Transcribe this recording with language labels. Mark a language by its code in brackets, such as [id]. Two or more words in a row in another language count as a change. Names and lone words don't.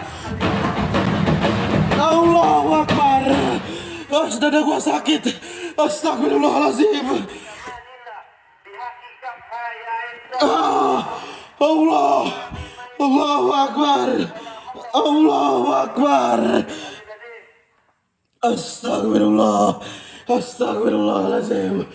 [ar] الله أكبر. [id] Dada gua sakit. [ar] Astagfirullahaladzim. Allah. الله أكبر. الله أكبر. Astagfirullah. Astagfirullahaladzim.